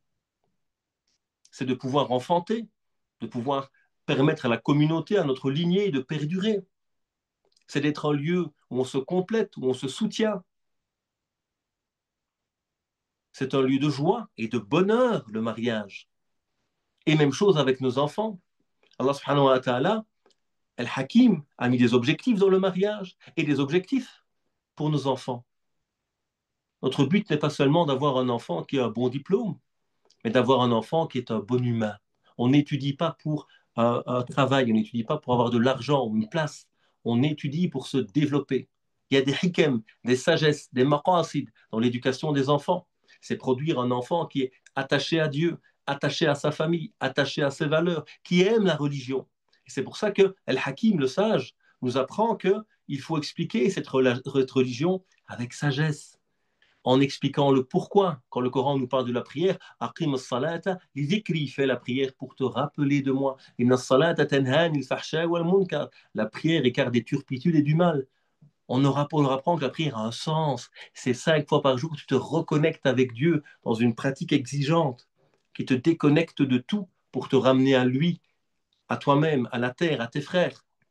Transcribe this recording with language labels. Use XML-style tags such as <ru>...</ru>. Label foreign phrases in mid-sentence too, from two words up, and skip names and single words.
<fr>C'est de pouvoir enfanter, de pouvoir permettre à la communauté, à notre lignée de perdurer. C'est d'être un lieu où on se complète, où on se soutient. C'est un lieu de joie et de bonheur, le mariage. Et même chose avec nos enfants. Allah</fr> <ar>سبحانه وتعالى,</ar> <fr>Al-Hakim, a mis des objectifs dans le mariage et des objectifs pour nos enfants. Notre but n'est pas seulement d'avoir un enfant qui a un bon diplôme, mais d'avoir un enfant qui est un bon humain. On n'étudie pas pour un travail, on n'étudie pas pour avoir de l'argent ou une place. On étudie pour se développer. Il y a des hikam, des sagesses, des maqasid dans l'éducation des enfants. C'est produire un enfant qui est attaché à Dieu, attaché à sa famille, attaché à ses valeurs, qui aime la religion. Et c'est pour ça que Al-Hakim, le sage, nous apprend qu'il faut expliquer cette religion avec sagesse, en expliquant le pourquoi. Quand le Coran nous parle de la prière,</fr> <ar>أقم الصلاة لذكري,</ar> <fr>fait la prière pour te rappeler de moi.</fr> <ar>إن الصلاة تنهى عن الفحشاء والمنكر.</ar> <fr>La prière écarte des turpitudes et du mal. On aura pour leur apprendre que la prière a un sens. C'est 5 fois par jour que tu te reconnectes avec Dieu dans une pratique exigeante qui te déconnecte de tout pour te ramener à lui, à toi-même, à la terre, à tes frères.</fr>